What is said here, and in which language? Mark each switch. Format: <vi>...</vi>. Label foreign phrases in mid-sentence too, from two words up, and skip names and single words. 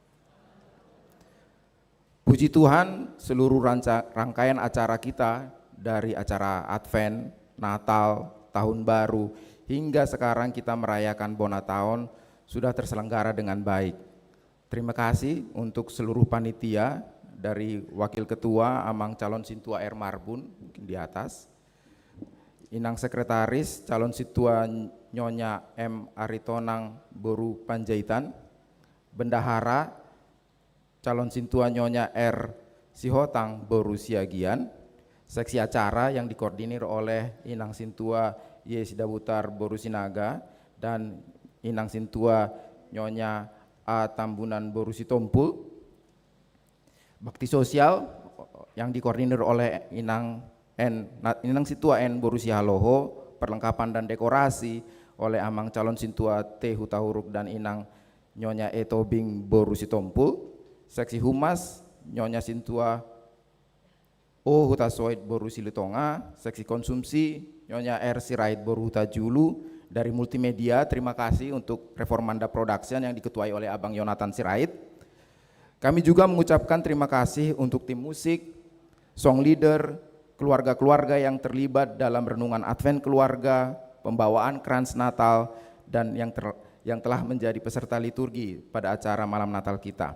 <id>Puji Tuhan, seluruh rangkaian acara kita dari acara Advent, Natal, Tahun Baru, hingga sekarang kita merayakan Bonataon sudah terselenggara dengan baik. Terima kasih untuk seluruh panitia dari Wakil Ketua Amang Calon Sintua R. Marbun mungkin di atas, Inang Sekretaris Calon Sintua Nyonya M. Aritonang Boru Panjaitan, Bendahara Calon Sintua Nyonya R. Sihotang Boru Siagian, seksi acara yang dikoordinir oleh Inang Sintua Yesidabutar Boru Sinaga dan Inang Sintua Nyonya A. Tambunan Boru Sitompul, bakti sosial yang dikoordinir oleh Inang Sintua N. Boru Sihaloho, perlengkapan dan dekorasi oleh Amang Calon Sintua T. Hutahuruk dan Inang Nyonya E. Tobing Boru Sitompul, seksi humas Nyonya Sintua O. Hutasoid Boru Silitonga, seksi konsumsi Nyonya R. Sirait Boru Hutajulu. Dari multimedia, terima kasih untuk Reformanda Production yang diketuai oleh Abang Yonatan Sirait. Kami juga mengucapkan terima kasih untuk tim musik, song leader, keluarga-keluarga yang terlibat dalam renungan Advent keluarga, pembawaan krans Natal, dan yang telah menjadi peserta liturgi pada acara malam Natal kita.</id>